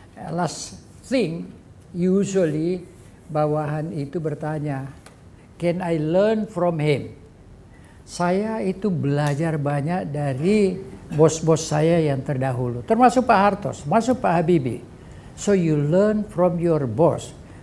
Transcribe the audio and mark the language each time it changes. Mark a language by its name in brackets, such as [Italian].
[English] Last thing, usually [Indonesian] bawahan itu bertanya, [English] can I learn from him? [Indonesian] Saya itu belajar banyak dari bos-bos saya yang terdahulu, termasuk Pak Hartos, termasuk Pak Habibie. [English] So you learn from your boss.